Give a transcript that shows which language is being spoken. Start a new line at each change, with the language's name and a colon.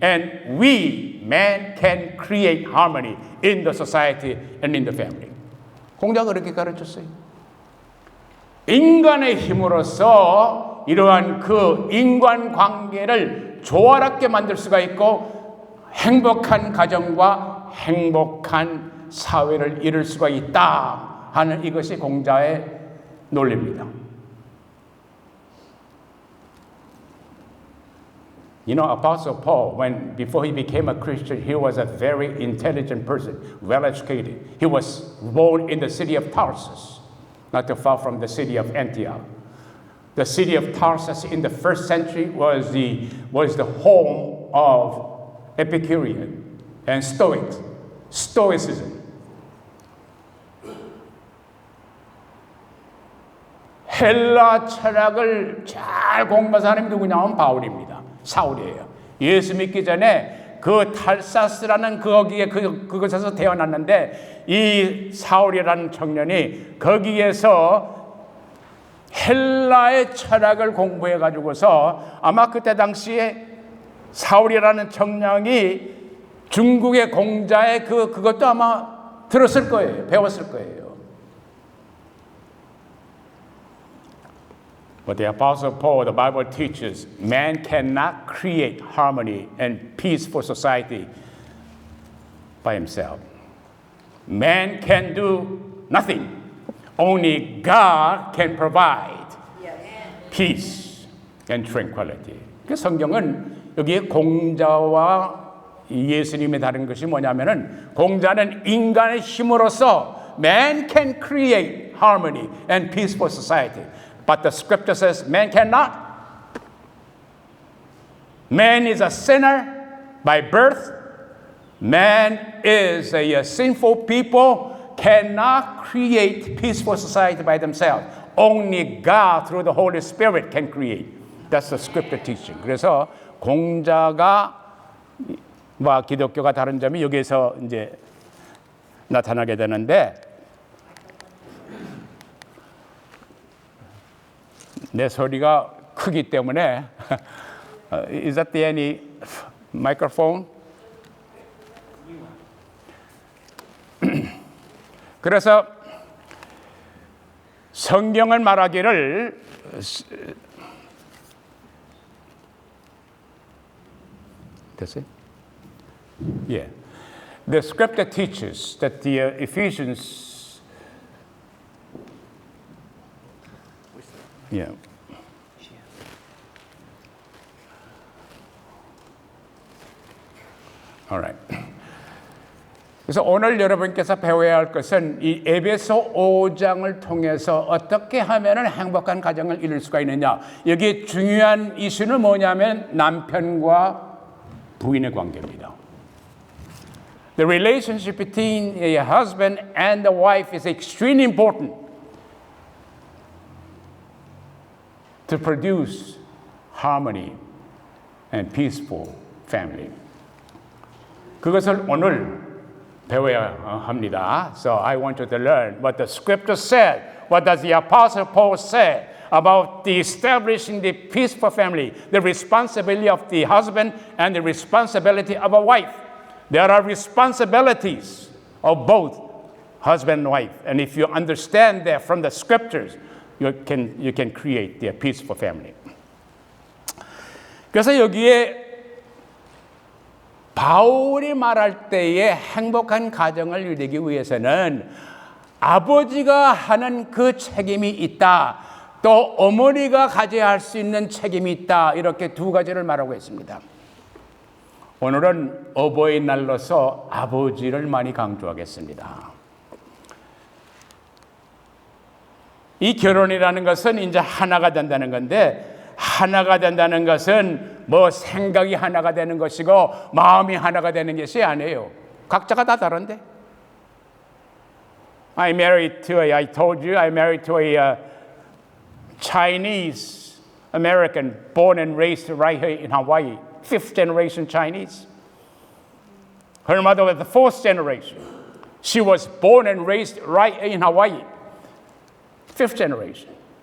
English: And we, man, can create harmony in the society and in the family.
Korean: 공자가 그렇게 가르쳤어요. 인간의 힘으로써 이러한 그 인간관계를 조화롭게 만들 수가 있고 행복한 가정과 행복한 사회를 이룰 수가 있다 하는 이것이 공자의 논리입니다.
English: You know, Apostle Paul, before he became a Christian, he was a very intelligent person, well-educated. He was born in the city of Tarsus, not too far from the city of Antioch. The city of Tarsus in the first century was the home of Epicurean and Stoicism.
Korean: 헬라 철학을 잘 공부한 사람이 누구냐면 바울입니다. 사울이에요. 예수 믿기 전에 그 탈사스라는 그곳에서 태어났는데 이 사울이라는 청년이 거기에서 헬라의 철학을 공부해 가지고서 아마 그때 당시에 사울이라는 청년이 중국의 공자의 그것도 아마 들었을 거예요. 배웠을 거예요.
English: But the Apostle Paul, the Bible teaches, man cannot create harmony and peaceful society by himself. Man can do nothing. Only God can provide peace and tranquility.
Korean: 그 성경은 여기에 공자와 예수님이 다른 것이 뭐냐면은 공자는 인간의 힘으로써
English: man can create harmony and peaceful society. But the scripture says man cannot. Man is a sinner by birth. Man is a sinful people, cannot create peaceful society by themselves. Only God through the Holy Spirit can create. That's the scripture teaching.
Korean: 그래서 공자가 기독교가 다른 점이 여기에서 이제 나타나게 되는데 내 소리가 크기 때문에
English: is that any microphone?
Korean: 그래서 성경을 말하기를 됐어요?
English: Yeah. The scripture teaches that the Ephesians Yeah. All right.
Korean: 그래서 오늘 여러분께서 배워야 할 것은 이 에베소 5장을 통해서 어떻게 하면은 행복한 가정을 이룰 수가 있느냐. 여기 중요한 이슈는 뭐냐면 남편과 부인의 관계입니다.
English: The relationship between a husband and the wife is extremely important to produce harmony and peaceful family.
Korean: 그것을 오늘 배워야 합니다.
English: So I want you to learn what the scripture said. What does the Apostle Paul say about the establishing the peaceful family, the responsibility of the husband and the responsibility of a wife. There are responsibilities of both husband and wife. And if you understand that from the scriptures, you can create a peaceful family.
Korean: 그래서 여기에 바울이 말할 때에 행복한 가정을 이루기 위해서는 아버지가 하는 그 책임이 있다. 또 어머니가 가져야 할 수 있는 책임이 있다. 이렇게 두 가지를 말하고 있습니다. 오늘은 어버이날로서 아버지를 많이 강조하겠습니다. 이 결혼이라는 것은 이제 하나가 된다는 건데, 하나가 된다는 것은 뭐 생각이 하나가 되는 것이고 마음이 하나가 되는 것이 아니에요. 각자가 다 다른데.
English: I told you I married to a Chinese American born and raised right here in Hawaii. Fifth generation Chinese. Her mother was the fourth generation. She was born and raised right in Hawaii. Fifth generation.